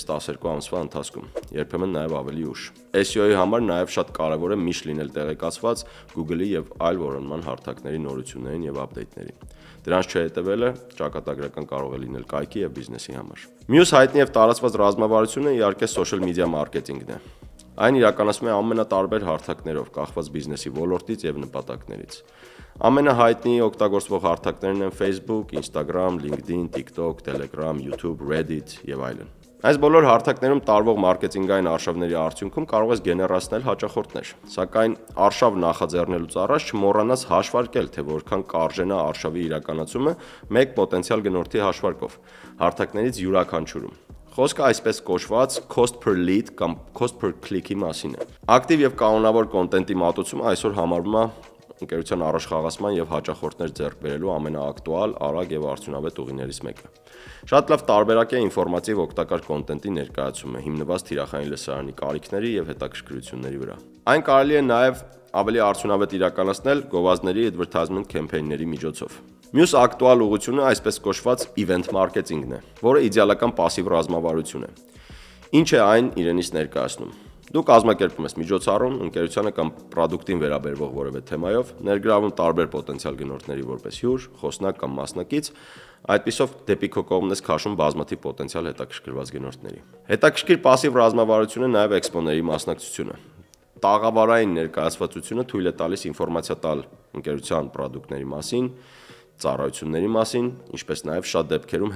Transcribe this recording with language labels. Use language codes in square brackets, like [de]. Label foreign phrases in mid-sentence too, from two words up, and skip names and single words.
[hy] 12 ամսվա ընթացքում, երբեմն նաև ավելի ուշ։ SEO-ի համար նաև շատ կարևոր է միշտ լինել տեղեկացված Google-ի եւ այլ որոնման հարթակների նորություններին եւ ապդեյթներին։ Դրանց չհետևելը ճակատագրական կարող է լինել կայքի եւ բիզնեսի համար։ Մյուս հայտնի եւ տարածված ռազմավարությունը իհարկե [en] social media marketing- [hy] ն է։ Այն իրականացվում է ամենատարբեր հարթակներով, կախված բիզնեսի ոլորտից եւ նպատակներից։ Ամենահայտնի օգտագործվող հարթակներն են Facebook, Instagram, LinkedIn, TikTok, Telegram, YouTube, Reddit եւ այլն։ Այս բոլոր հարթակներում տարվող մարքեթինգային արշավների արդյունքում կարող ես գեներացնել հաճախորդներ, սակայն արշավ նախաձեռնելուց առաջ չմոռանաս հաշվարկել, թե որքան կարժենա արշավի իրականացումը մեկ պոտենցիալ գնորդի հաշվարկով, հարթակներից յուրաքանչյուրում։ Խոսքը այսպես կոչված [en] cost per lead [hy] կամ [en] cost per click- [hy] ի մասին է։ Ակտիվ եւ կանոնավոր կոնտենտի մատուցումը այսօր համարվում է ընկերության առաջխաղացման եւ հաճախորդներ ձեռք բերելու ամենաակտուալ, արագ եւ արդյունավետ ուղիներից մեկը։ Շատ լավ տարբերակ է ինֆորմատիվ օգտակար կոնտենտի ներկայացումը, հիմնված թիրախային լսարանի կարիքների եւ հետաքրքրությունների վրա։ Այն կարելի է նաեւ ավելի արդյունավետ իրականացնել գովազդների [en] advertisement campaign- [hy] ների միջոցով։ Մյուս ակտուալ ուղղությունը այսպես կոչված [en] event marketing- [hy] ն է, որը իդեալական пассив ռազմավարություն է։ Ինչ է այն իրենից ներկայացնում։ Դու կազմակերպում ես միջոցառում, ընկերությանը կամ պրոդուկտին վերաբերվող որևէ թեմայով, ներգրավում տարբեր պոտենցիալ գնորդների որպես հյուր, խոսնակ կամ մասնակից, այդպիսով դեպի քո կողմն ես քաշում բազմաթիվ պոտենցիալ հետաքրքրված գնորդների։ Հետաքրքիր пассив ռազմավարությունը նաև էքսպոների մասնակցությունը։ Տաղավարային ներկայացվածությունը թույլ է տալիս ինֆորմացիա տալ ընկերության պրոդուկտների մասին, ծառայությունների մասին, ինչպես նաև շատ դեպքերում